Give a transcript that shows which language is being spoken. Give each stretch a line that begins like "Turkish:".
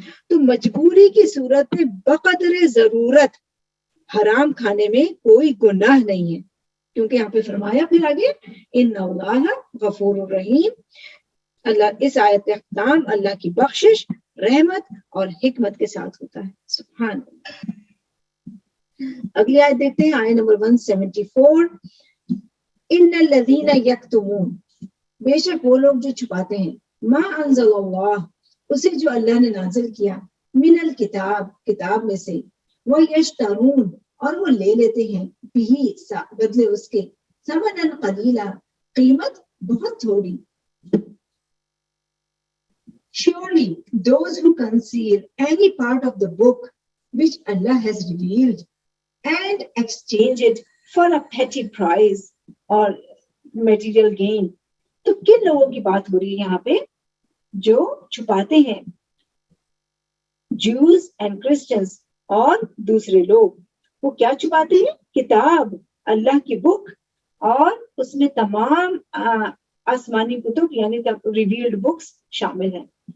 Urdu: تو مجبوری کی صورت میں بقدر ضرورت حرام کھانے میں کوئی گناہ نہیں ہے, کیونکہ یہاں پہ فرمایا پھر آگے
Arabic: ان اللہ غفور الرحیم,
Urdu: اللہ اس آیت کا اختتام اللہ کی بخشش، رحمت اور حکمت کے ساتھ ہوتا ہے. سبحان اللہ. اگلی آیت دیکھتے ہیں، آیت نمبر 174.
Arabic: ان الذین یکتمون،
Urdu: بے شک وہ لوگ جو چھپاتے ہیں،
Arabic: ما انزل اللہ،
Urdu: اسے جو اللہ نے نازل کیا،
Arabic: من الکتاب،
Urdu: کتاب میں سے، وہ
Arabic: یشترون،
Urdu: اور وہ لے لیتے ہیں، بھی بدلے اس کے،
Arabic: ثمنا قلیلا،
Urdu: قیمت بہت تھوڑی.
English: Surely those who conceal any part of the book which Allah has revealed and exchange it for a petty price or material gain.
Urdu: تو کن لوگوں کی بات ہو رہی ہے یہاں پہ؟ جو چھپاتے ہیں،
English: Jews and Christians
Urdu: اور دوسرے لوگ. وہ کیا چھپاتے ہیں؟ کتاب، اللہ کی بک، اور اس میں تمام آسمانی کتب یعنی ریویلڈ بکس شامل ہیں.